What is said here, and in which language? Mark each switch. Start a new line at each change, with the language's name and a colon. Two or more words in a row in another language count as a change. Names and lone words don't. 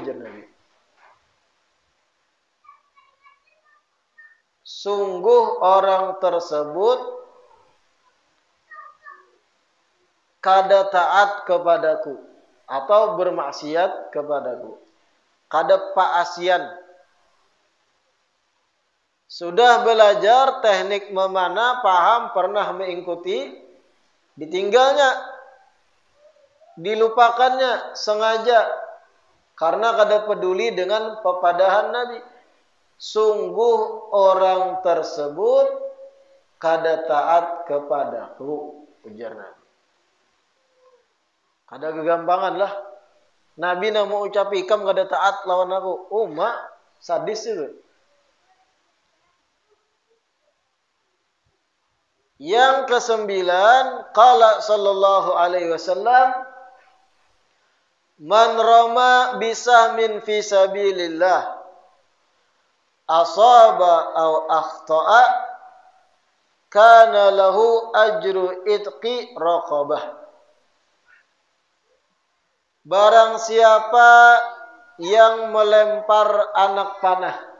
Banjar: Nabi, sungguh orang tersebut kada taat kepadaku atau bermaksiat kepadaku. Kada paasian. Sudah belajar teknik memanah, paham, pernah mengikuti, ditinggalnya, dilupakannya sengaja karena kada peduli dengan papadahan Nabi. Sungguh orang tersebut kada taat kepadaku, ujar Nabi. Kada kegampangan lah. Nabi nak mau ucap ikam kada taat lawan aku. Oh mak, sadis itu. Yang ke-9,
Arabic: قال صلى الله عليه وسلم من رمى بسهم في سبيل الله أصاب أو أخطأ كان له أجر عتق رقبة. Barang siapa yang melempar anak panah